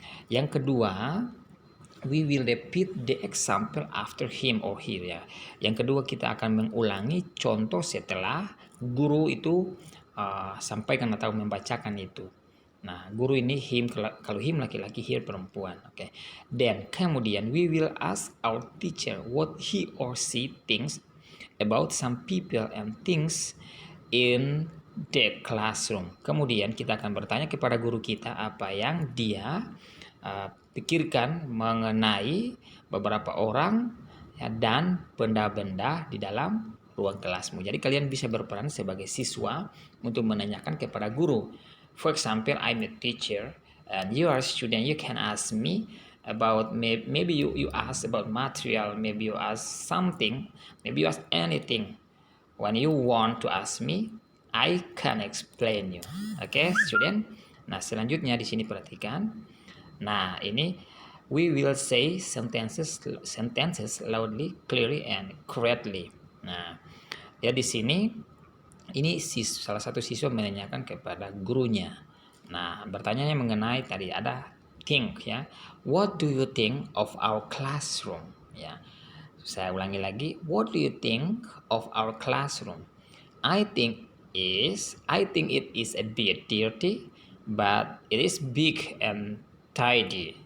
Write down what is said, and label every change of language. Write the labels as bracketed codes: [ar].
[id] Yang kedua, [en] we will repeat the example after him or her. [id] Ya. Yang kedua kita akan mengulangi contoh setelah guru itu sampaikan atau membacakan itu. Nah, guru ini him, kalau him laki-laki, here perempuan. Oke. [en] Then kemudian we will ask our teacher what he or she thinks about some people and things in the classroom. [id] Kemudian kita akan bertanya kepada guru kita apa yang dia pikirkan mengenai beberapa orang ya, dan benda-benda di dalam ruang kelasmu. Jadi kalian bisa berperan sebagai siswa untuk menanyakan kepada guru. [en] For example, I'm a teacher and you are a student. You can ask me about maybe you ask about material, maybe you ask something, maybe you ask anything. When you want to ask me, I can explain you. Oke, student. [id] Nah, selanjutnya di sini perhatikan. Nah, ini [en] we will say sentences loudly, clearly, and correctly. [id] Nah, ya di sini ini salah satu siswa menanyakan kepada gurunya. Nah, bertanya mengenai tadi ada think ya. [en] What do you think of our classroom? Ya. [id] Saya ulangi lagi. [en] What do you think of our classroom? I think it is a bit dirty, but it is big and tidy.